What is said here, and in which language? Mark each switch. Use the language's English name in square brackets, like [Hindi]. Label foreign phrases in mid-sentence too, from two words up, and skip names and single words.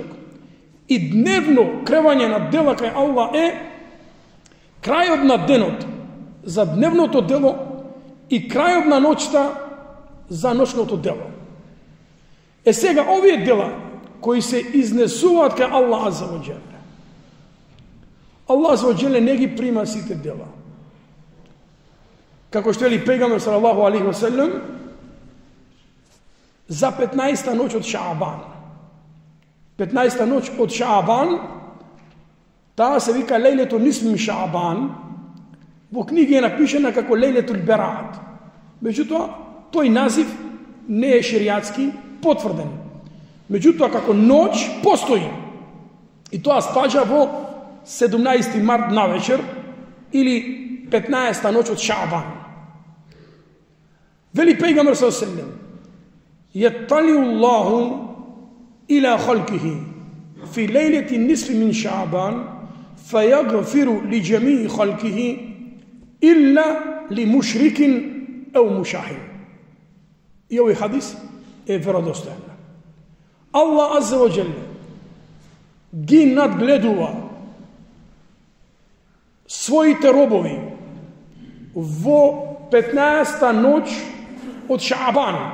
[Macedonian] И дневно кревање на дела кај Аллах е крајот на денот за дневното дело и крајот на ноќта за ночното дело. Сега овие дела кои се изнесуваат кај Аллах [Arabic] عز وجل, [Macedonian] Аллах [Arabic] عز وجل [Macedonian] не ги прима сите дела. Како што вели пегамбер [Arabic] صلى الله عليه وسلم, [Macedonian] за 15-та ноќ од Шаабан. 15-та ноќ од Шаабан, таа се вика [Arabic] ليلة النصف من شعبان, [Macedonian] во книги е напишена како [Arabic] ليلة البراءة. [Macedonian] Меѓутоа, тој назив не е шеријатски потврден. Меѓутоа, како ноќ постои. И тоа спаѓа во 17 март навечер или 15-та ноќ од Шаабан. Вели пегамбер [Arabic] صلى الله عليه وسلم: يطلع الله إلى خلقه في ليلة النصف من شعبان فيغفر لجميع خلقه إلا لمشرك أو مشاهد. [Macedonian] И овој хадис е веродостоен. Аллах [Arabic] عز وجل [Macedonian] ги надгледува своите робови во 15-та ноќ од Шаабан.